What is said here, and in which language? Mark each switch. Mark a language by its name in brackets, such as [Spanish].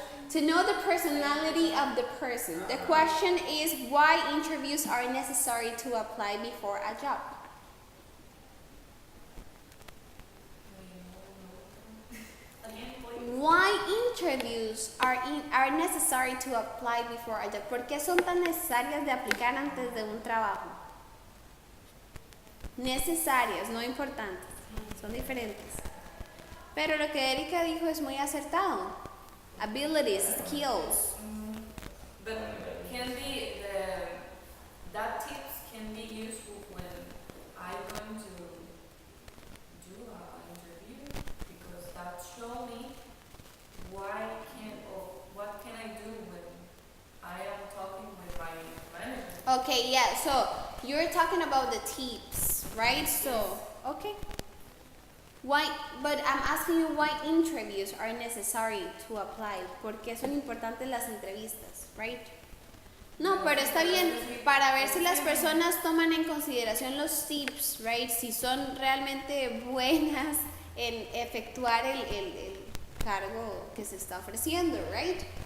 [English] To know the personality of the person. The question is why interviews are necessary to apply before a job. Why interviews are necessary to apply before a job? [Spanish] ¿Por qué son tan necesarias de aplicar antes de un trabajo? Necesarias, no importantes. Son diferentes. Pero lo que Erika dijo es muy acertado. [English] Abilities, skills. But can be that tips can be useful when I'm going to do an interview, because that show me what can I do when I am talking with my manager. Okay, yeah, so you're talking about the tips, right? So, okay. Why? But I'm asking you why interviews are necessary to apply. [Spanish] ¿Por qué son importantes las entrevistas, right? No, pero está bien para ver si las personas toman en consideración los tips, right? Si son realmente buenas en efectuar el cargo que se está ofreciendo, right?